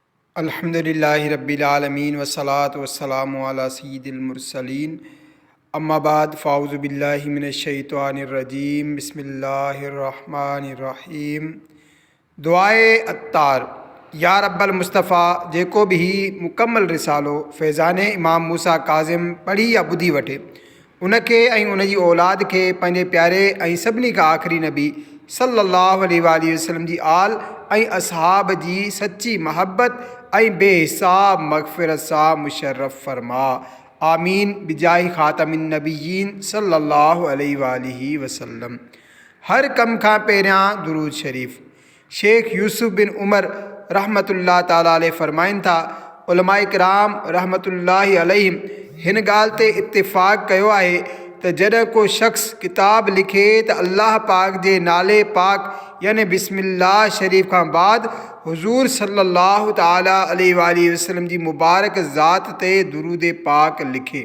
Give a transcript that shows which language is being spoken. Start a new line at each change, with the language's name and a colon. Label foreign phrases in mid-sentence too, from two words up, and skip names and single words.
Arabic: الحمد لله رب العالمين والصلاة والسلام على سيد المرسلين أما بعد فأعوذ بالله من الشيطان الرجيم بسم الله الرحمن الرحيم.
Sindhi: दुआए अत्तार।
Arabic: يا رب المصطفى
Sindhi: जेको भी मुकम्मल रिसालो फैज़ान इमाम मूसा काज़िम पढ़ी या ॿुधी वठे उनखे ऐं उनजी औलाद खे पंहिंजे प्यारे ऐं सभिनी खां आख़िरी नबी
Arabic: صلى الله عليه وسلم
Sindhi: जी आल ऐं असहाब जी सच्ची महबत ऐं बेहिसाब मग़फ़िरत सां मुशर्रफ़ फरमा।
Arabic: آمين بجاه خاتم النبيين صلى الله عليه وسلم.
Sindhi: हर कम खां पहिरियां दुरूद शरीफ़। शेख यूसुफ बिन उमर
Arabic: رحمة الله تعالى عليه
Sindhi: फ़रमाइनि था, उलमाए किराम
Arabic: رحمة الله عليهم
Sindhi: हिन ॻाल्हि ते इत्तिफ़ाक़ कयो आहे त जॾहिं को शख़्स किताब लिखे त अल्लाह पाक जे नाले पाक यानी बिस्मिल्लाह शरीफ़ खां बाद हुज़ूर
Arabic: صلى الله تعالى عليه وسلم
Sindhi: जी मुबारक ज़ात ते दुरूद पाक लिखे।